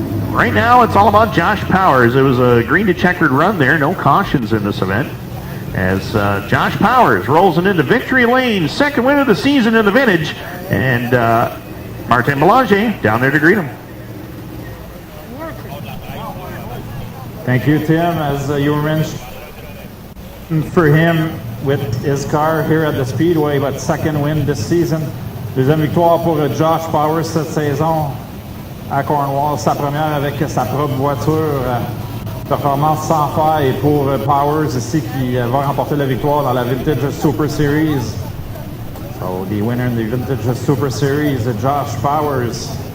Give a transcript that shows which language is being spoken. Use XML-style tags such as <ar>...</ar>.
<en>Right now it's all about Josh Powers. It was a green to checkered run there, no cautions in this event, as Josh Powers rolls it into victory lane, second win of the season in the vintage, and Martin Belanger down there to greet him. Thank you, Tim. As you were mentioning, for him with his car here at the Speedway, but second win this season.</en> <fr>Deuxième victoire pour Josh Powers cette saison à Cornwall, sa première avec sa propre voiture. Performance sans faille pour Powers ici qui va remporter la victoire dans la Vintage Super Series.</fr> <en>So the winner in the Vintage Super Series, Josh Powers.</en>